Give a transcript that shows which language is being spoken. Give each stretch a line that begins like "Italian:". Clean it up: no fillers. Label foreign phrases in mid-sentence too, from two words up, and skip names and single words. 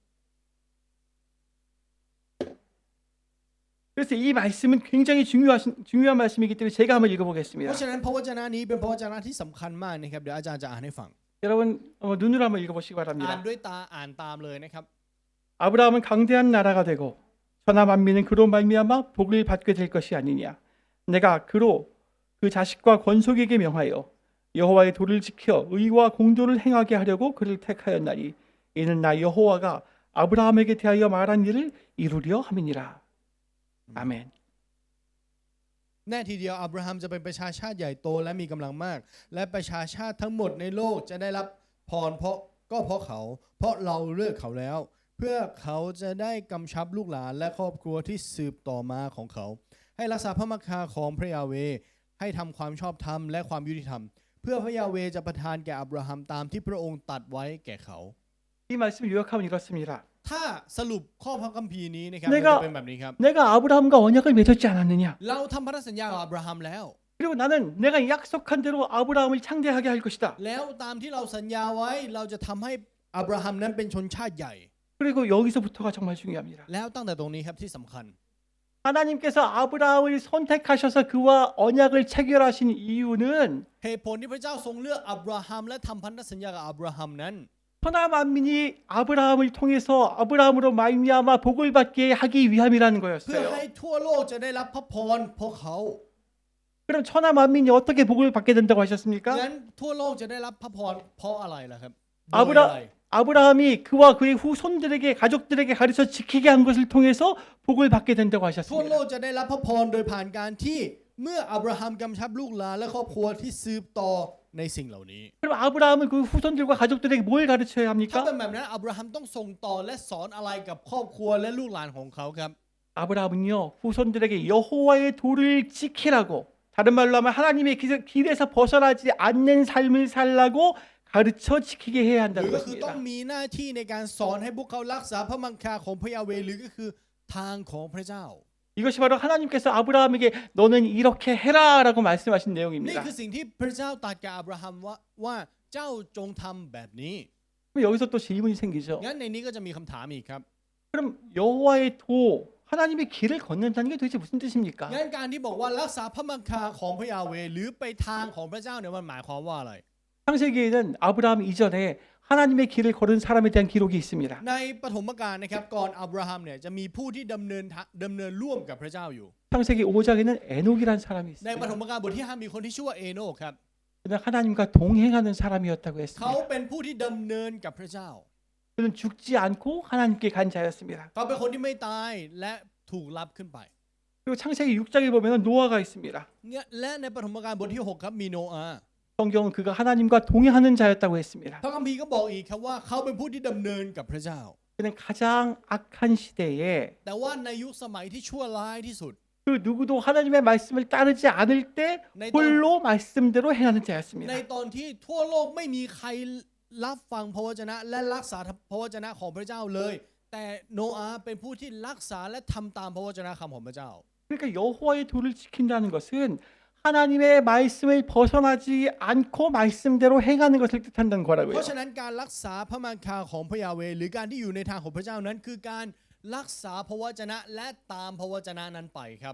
Korean: 그래서 이 말씀은 굉장히 중요한 말씀이기 때문에 제가 한번
Thai: เพ
Korean: 읽어보겠습니다.
Thai: ราะฉะนั้นพระวจนะนี้เป็นพระวจนะที่สำคัญมากนะครับเดี๋ยวอาจารย์จะอ่านให้ฟัง
Korean: 여러분 눈으로 한번 읽어보시기
Thai: อ่าน
Korean: 바랍니다.
Thai: ด้วยตาอ่านตามเลยนะครับ
Korean: 아브라함은 강대한 나라가 되고 천하 만민은 그로 말미암아 복을 받게 될 것이 아니냐. 내가 그로 그 자식과 권속에게 명하여 여호와의 도를 지켜 의와 공도를 행하게 하려고 그를 택하였나니 이는 나 여호와가 아브라함에게 대하여 말한 일을 이루려 함이니라. 아멘.
Thai: แน่ทีเดียวอับราฮัมจะเป็นประชาชาติใหญ่โตและมีกำลังมาก และประชาชาติทั้งหมดในโลกจะได้รับพรเพราะเขาเพราะเราเลือกเขาแล้ว เพื่อเขาจะได้กำชับลูกหลานและครอบครัวที่สืบต่อมาของเขา ให้รักษาพระมักคาของพระยาเวห์ให้ทำความชอบธรรมและความยุติธรรม เพื่อพระยาเวห์จะประทานแก่อับราฮัมตามที่พระองค์ตรัสไว้แก่เขา
Korean: 이 말씀을 요약하면 이렇습니다.
Thai: ถ้าสรุปข้อพระคัมภีร์นี้นะครับ ในก็ มันจะเป็นแบบนี้ครับ
Korean: 내가 아브라함과 언약을 맺었지 않았느냐.
Thai: เราทำพันธสัญญากับอับราฮัมแล้ว
Korean: 그리고 나는 내가 약속한 대로 아브라함을 창대하게 할 것이다.
Thai: แล้วตามที่เราสัญญาไว้เราจะทำให้อับราฮัมนั้นเป็นชนชาติใหญ่
Korean: 그리고 여기서부터가 정말 중요합니다.
Thai: แล้วตั้งแต่ตรงนี้ครับที่สำคัญ
Korean: 하나님께서 아브라함을 선택하셔서 그와 언약을 체결하신 이유는
Thai: เหตุผลที่พระเจ้าทรงเลือกอับราฮัมและทำพันธสัญญากับอับราฮัมนั้น
Korean: 천하 만민이 아브라함을 통해서 아브라함으로 말미암아 복을 받게 하기 위함이라는
Thai: เพื่อ
Korean: 거였어요.
Thai: ให้ทั่วโลกจะได้รับพระพรเพราะเขา
Korean: 그럼 천하 만민이 어떻게 복을 받게 된다고 하셨습니까?
Thai: งั้นทั่วโลกจะได้รับพระพรเพราะอะไรล่ะครับโดย
Korean: 아브라
Thai: อะไร
Korean: 아브라함이 그와 그의 후손들에게 가족들에게 가르쳐 지키게 한 것을 통해서 복을 받게 된다고
Thai: ทั่วโล
Korean: 하셨습니다.
Thai: กจะได้รับพระพรโดยผ่านการที่เมื่ออับราฮัมกำชับลูกหลานและครอบครัวที่สืบต่อในสิ่งเหล่านี้
Korean: 그럼 아브라함은 그 후손들과 가족들에게 뭘 가르쳐야
Thai: ถ้า
Korean: 합니까?
Thai: เป็นแบบนั้นอับราฮัมต้องส่งต่อและสอนอะไรกับครอบครัวและลูกหลานของเขาครับ
Korean: 아브라함은요 후손들에게 여호와의 도를 지키라고 다른 말로 하면 하나님의 길에서 벗어나지 않는 삶을 살라고 가르쳐 지키게 해야
Thai: ห
Korean: 한다는
Thai: รือก็คือต้อง
Korean: 것입니다.
Thai: มีหน้าที่ในการสอนให้พวกเขารักษาพระมังคาของพระยาเวห์หรือก็คือทางของพระเจ้า
Korean: 이것이 바로 하나님께서 아브라함에게 너는 이렇게 해라라고 말씀하신
Thai: นี่
Korean: 내용입니다.
Thai: คือสิ่งที่พระเจ้าตรัสกับอับราฮัมว่าเจ้าจงทำแบบนี้
Korean: 그럼 여기서 또 질문이 생기죠.
Thai: งั้นในนี้ก็จะมีคำถามอีกครับ
Korean: 그럼 여호와의 도 하나님의 길을 걷는다는 게 도대체 무슨 뜻입니까?
Thai: งั้นการที่บอกว่ารักษาพระมังคาของพระยาเวห์หรือไปทางของพระเจ้าเนี่ยมันหมายความว่าอะไร
Korean: 창세기에는 아브라함 이전에 하나님의 길을 걸은 사람에 대한 기록이 있습니다.
Thai: ในปฐมกาลนะครับก่อนอับราฮัมเนี่ยจะมีผู้ที่ดำเนินร่วมกับพระเจ้าอยู่
Korean: 창세기 5장에는 에녹이라는 사람이
Thai: ในปฐ
Korean: 있습니다.
Thai: มกาลบทที่ 5มีคนที่ชื่อว่าเอโนคครับ
Korean: 그는 하나님과 동행하는 사람이었다고
Thai: เขา
Korean: 했습니다.
Thai: เป็นผู้ที่ดำเนินกับพระเจ้า
Korean: 그는 죽지 않고 하나님께 간 자였습니다.
Thai: เขาเป็นคนที่ไม่ตายและถูกรับขึ้นไป
Korean: 그리고 창세기 6장에 보면 노아가 있습니다.
Thai: เนี่ยและในปฐมกาลบทที่ 6ครับมีโนอาห์
Korean: 성경은 그가 하나님과 동행하는 자였다고 했습니다.
Thai: พระคัมภีร์ก็บอกอีกครับว่าเขาเป็นผู้ที่ดำเนินกับพระเจ้า
Korean: 그는 가장 악한 시대에
Thai: แต่ว่าในยุคสมัยที่ชั่วร้ายที่สุด
Korean: 그 누구도 하나님의 말씀을 따르지 않을 때 홀로 말씀대로 행하는
Thai: ใน
Korean: 자였습니다.
Thai: ตอนที่ทั่วโลกไม่มีใครรับฟังพระวจนะและรักษาพระวจนะของพระเจ้าเลย แต่โนอาห์เป็นผู้ที่รักษาและทำตามพระวจนะคำของพระเจ้า
Korean: 그러니까 여호와의 도를 지킨다는 것은 하나님의 말씀을 벗어나지 않고 말씀대로 행하는 것을 뜻한다는
Thai: เพ
Korean: 거라고요.
Thai: ราะฉะนั้นการรักษาพระมังคาของพระยาเวห์หรือการที่อยู่ในทางของพระเจ้านั้นคือการรักษาพระวจนะและตามพระวจนะนั้นไปครับ